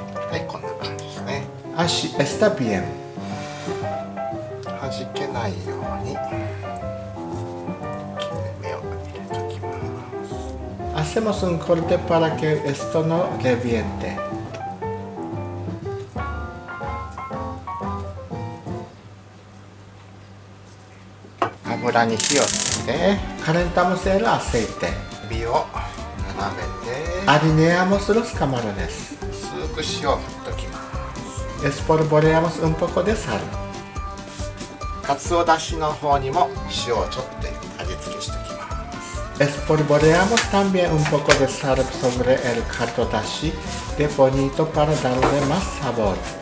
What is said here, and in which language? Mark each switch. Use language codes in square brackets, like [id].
[ja] はい、こんな感じですね。 [es] Así está bien. [ja] 弾けないように切れ目を入れときます。 [es] Hacemos un corte para que esto no reviente. [ja] 油に火をつけて [es] Calentamos el aceite. [ja] エビを並べて [es] Alineamos los camarones. [ja] 薄く塩を振っときます。 [es] Espolvoreamos un poco de sal. [ja] かつおだしの方にも塩をちょっと味付けしておきます。 [es] Espolvoreamos también un poco de sal sobre el caldo dashi de bonito para darle más sabor.